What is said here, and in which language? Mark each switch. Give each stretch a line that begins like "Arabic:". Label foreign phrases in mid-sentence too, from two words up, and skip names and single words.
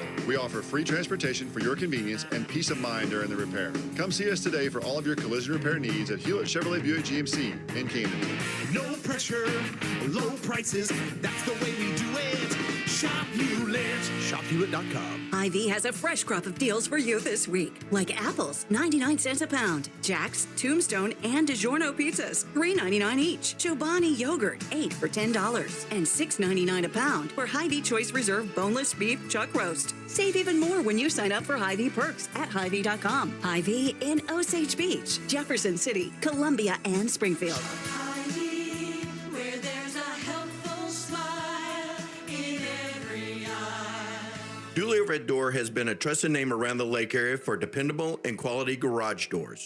English: We offer free transportation for your convenience and peace of mind during the repair. Come see us today for all of your collision repair needs at Hewlett Chevrolet Buick GMC in Camdenton. No pressure, low prices. That's the way we do it. Shop Hewlett. ShopHewlett.com. Hy-Vee has a fresh crop of deals for you this week. Like apples, 99 cents a pound. Jack's, Tombstone, and DiGiorno pizzas, $3.99 each. Chobani yogurt, 8 for $10. And $6.99 a pound for Hy-Vee Choice Reserve boneless beef chuck roast. Save even more when you sign up for Hy-Vee perks at Hy-Vee.com. Hy-Vee in Osage Beach, Jefferson City, Columbia, and Springfield. Where there's a helpful smile in every eye. Duly Riverbed Door has been a trusted name around the lake area for dependable and quality garage doors.